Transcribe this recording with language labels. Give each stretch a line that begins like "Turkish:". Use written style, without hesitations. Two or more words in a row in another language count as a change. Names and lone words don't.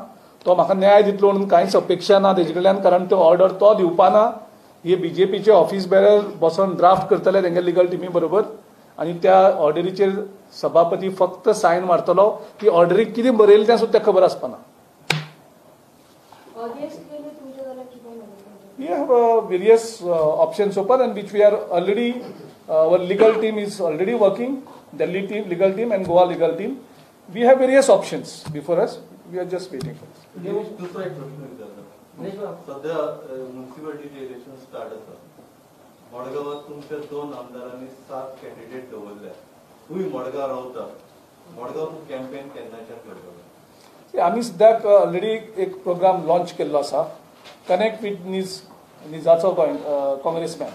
Konkani: तो म्हाका न्याय दितलो म्हणून कांयच अपेक्षा ना तेजे कडल्यान. कारण तो ऑर्डर तो दिवपाना. हे बीजेपीचे
English: office bearer
Konkani: बसोन ड्राफ्ट करतले तेंगे लिगल टिमी बरोबर आनी त्या ऑर्डरीचेर सभापती फक्त सायन मारतलो. ती ऑर्डरीक कितें बरयलें तें सुद्दां खबर आसपाना. अगेन्स्ट
English: We have various options open, and which we are already, our legal team is already working, Delhi team, legal team and Goa legal team. We have various options before us. We are just waiting for this.
Konkani: दुसरा एक प्रश्न विचारला. सध्या म्युन्सिपालिटीचे
English: election start
Konkani: आसा. मडगांवात तुमच्या 2 आमदारांनी 7 कॅन्डिडेट दवरल्या. तुम्ही मडगांव रावता. मडगांव कॅम्पेन केन्नाच्यान करतलो? आम्ही सद्याक ऑलरेडी एक प्रोग्राम लॉन्च केल्लो आसा,
English: connect with
Konkani: निजाचो काँग्रेसमॅन.